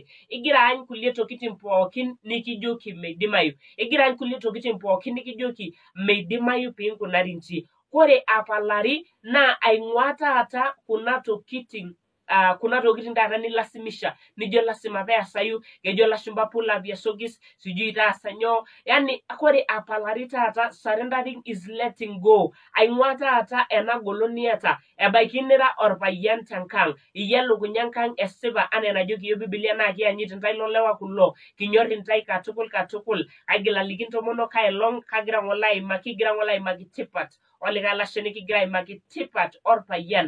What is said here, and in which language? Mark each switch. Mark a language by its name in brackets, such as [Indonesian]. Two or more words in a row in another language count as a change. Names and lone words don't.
[Masai] Igira aany kulie tokiting pookin nikijoki meidimayu. Igira aany kulie tokiting pookin nikijoki meidimayu piinkunari inji. Kore apalari naa aing'ua taata kuna tokiting taata nilasimisha nijo lasima peesayu, kejo lashumba [English] pull up your socks, [Masai] sijui taasa nyoo. Yani kore apalari taata [English] surrendering is letting go. [Masai] Aing'ua taata ena golon niata ebaiki nira orpayian tenkang', iyie elukunya enkang' esipa anaa enajo iyiok Biblia naa kiyanyit intae lolewa kulo, kinyorr intae katukul. Aigil aliki intomonok aelong' kigira ng'ole aimaki tipat olikae lashe nikigira aimaki tipat orpayian.